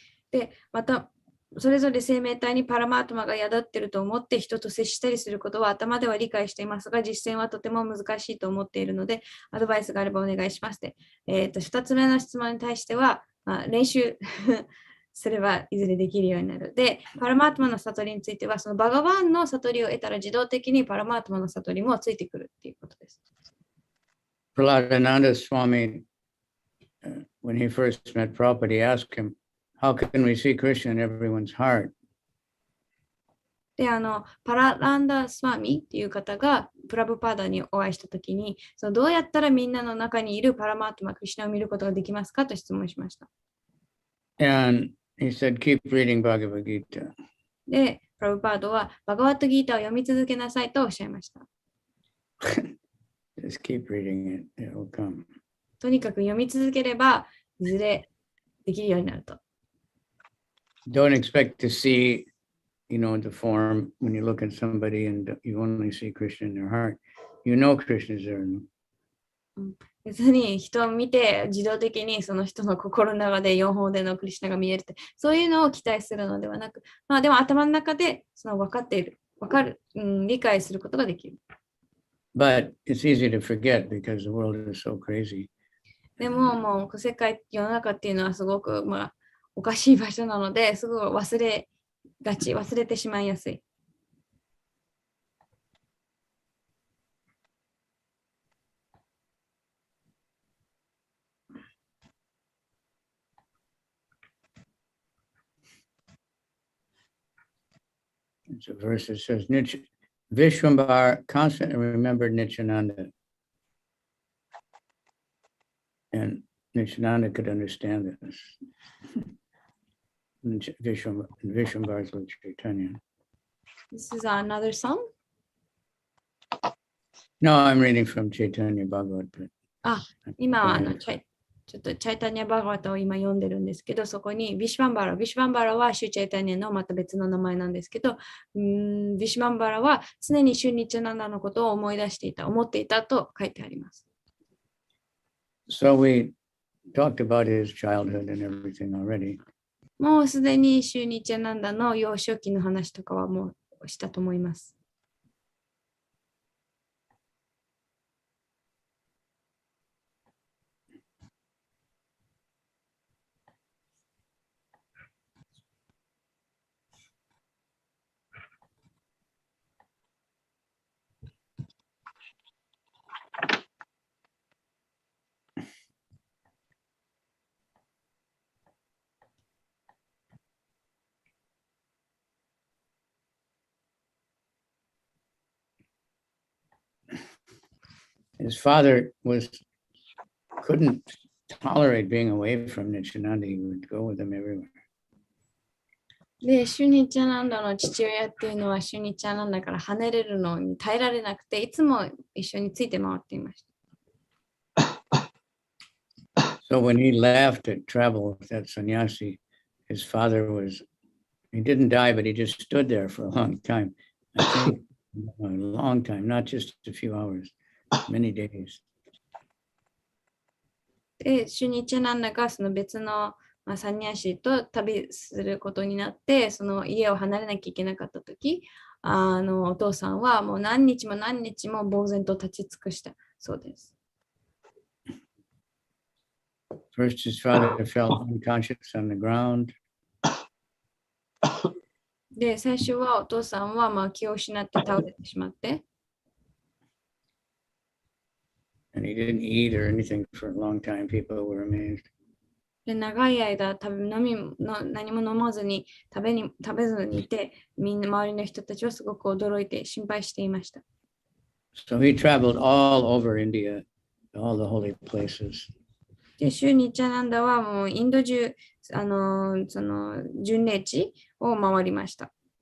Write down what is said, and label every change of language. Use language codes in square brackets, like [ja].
[ja] で、またそれぞれ生命体にパラマートマが宿っていると思って人と接したりすることは頭では理解していますが、実践はとても難しいと思っているので、アドバイスがあればお願いします。 2つ目の質問に対しては、練習すればいずれできるようになる。で、パラマートマの悟りについては、そのバガバンの悟りを得たら自動的にパラマートマの悟りもついてくるっていうことです。 [en] Nityananda Swami, when he first met Prabhupada, he asked him, how can we see Krishna in everyone's heart? [ja] で、パラランダ・スワミっていう方がプラブパーダにお会いしたときに、どうやったらみんなの中にいるパラマートマ、クリシュナを見ることができますかと質問しました。 [en] And he said, keep reading Bhagavad Gita. [ja] で、プラブパードはバガワットギータを読み続けなさいとおっしゃいました。 [en] Just keep reading it, it will come. [ja] とにかく読み続ければ、いずれできるようになると。 [en] Don't expect to see, the form when you look at somebody and you only see Krishna in their heart. You know Krishna is there. [ja] 別に人を見て自動的にその人の心の中で4本でのクリシュナが見えるって、そういうのを期待するのではなく、でも頭の中で分かっている、理解することができる。 [en] But it's easy to forget because the world is so crazy. [ja] でももう世の中っていうのはすごくおかしい場所なので、すごい忘れてしまいやすい。 [en] It's a verse that says, Vishwambar constantly remembered Nityananda. And Nityananda could understand this. Vishwambar's with Chaitanya. This is another song? No, I'm reading from Chaitanya Bhagavat. [ja] 今はちょっとチャイタニアバガワタを今読んでるんですけど、そこにビシュバンバラはシュチャイタニアのまた別の名前なんですけど、ビシュバンバラは常にシュニチャナンダのことを思っていたと書いてあります。 [en] So we talked about his childhood and everything already. [ja] もうすでにシュニチャナンダの幼少期の話とかはもうしたと思います。 [en] His father couldn't tolerate being away from Nityananda. He would go with him everywhere. [ja] で、シュニチャナンダの父親っていうのはシュニチャナンダから離れるのに耐えられなくて、いつも一緒について回っていました。 [en] So when he left to travel with that sannyasi, his father was He didn't die, but he just stood there for a long time. I think a long time, not just a few hours, many days. [ja] で、シュニチャナンダがその別の、サンニャシと旅することになって、その家を離れなきゃいけなかったとき、お父さんはもう何日も何日も呆然と立ち尽くしたそうです。 [en] First, his father fell unconscious on the ground. [ja] で、最初はお父さんは気を失って倒れてしまって、 [en] And he didn't eat or anything for a long time. People were amazed. [ja] で長い間何も飲まずに食べずにいて、みんな周りの人たちはすごく驚いて心配していました。 [en] So he traveled all over India, all the holy places. [ja] で、シュニチャナンダはもうインド中、その巡礼地を回りました。